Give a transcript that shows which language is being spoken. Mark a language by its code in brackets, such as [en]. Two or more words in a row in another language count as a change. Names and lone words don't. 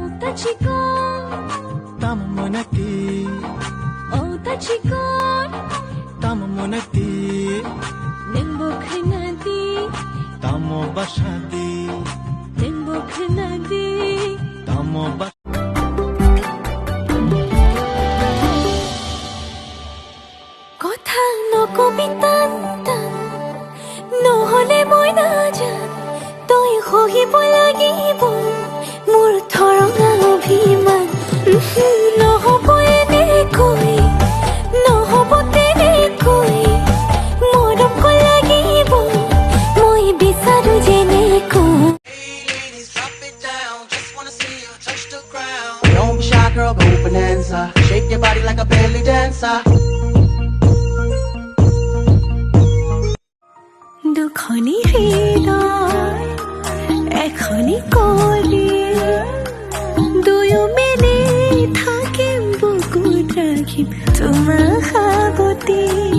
[as] Tamo monati, tamo monati, tamo basadi, tamo basadi. কথা নকবি টান টান নহলে মই নাজান তই সহিব লাগিব মোৰ থৰঙা অভিমান নহব এনেকৈ নহব তেনেকৈ মৰম লাগিব মই বিচাৰো যেনেকৈ [en] Don't be shy, girl, go bonanza. Shake your body like a belly dancer. [as] দুখনি হৃদয় এখনি কলি দুয়ো মিলি থাকিম বুকুত ৰাখিম তোমাৰ সাৱতি